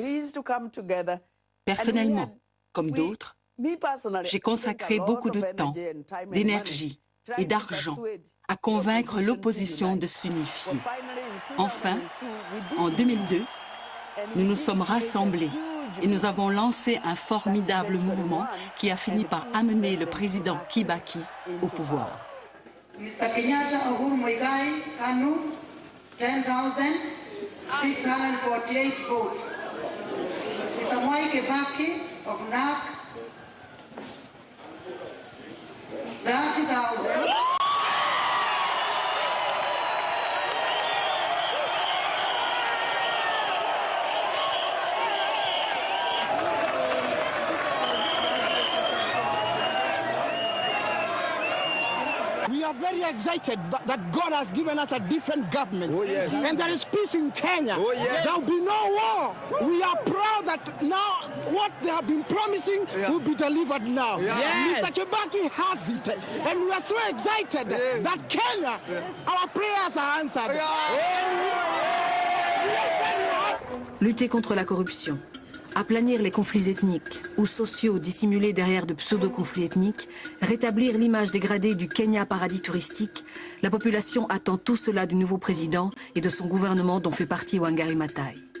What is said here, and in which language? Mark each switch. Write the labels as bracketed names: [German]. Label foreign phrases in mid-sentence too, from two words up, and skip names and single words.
[French] Personnellement, comme d'autres, j'ai consacré beaucoup de temps, d'énergie et d'argent à convaincre l'opposition de s'unifier. Enfin, en 2002, nous nous sommes rassemblés et nous avons lancé un formidable mouvement qui a fini par amener le président Kibaki au pouvoir. [English] Mr. Kenyatta Uhuru Muigai Kanu, 10,648 votes. Mr. Mwai Kibaki of NARC, 30,000. We are very excited that God has given us a different government. Oh, yes. And there is peace in Kenya. Oh, yes. There will be no war. We are proud that now what they have been promising will be delivered now. Yes. Mr. Kibaki has it. And we are so excited that Kenya, our prayers are answered. [French] Lutter contre la corruption, aplanir les conflits ethniques ou sociaux dissimulés derrière de pseudo-conflits ethniques, rétablir l'image dégradée du Kenya paradis touristique, la population attend tout cela du nouveau président et de son gouvernement dont fait partie Wangari Maathai.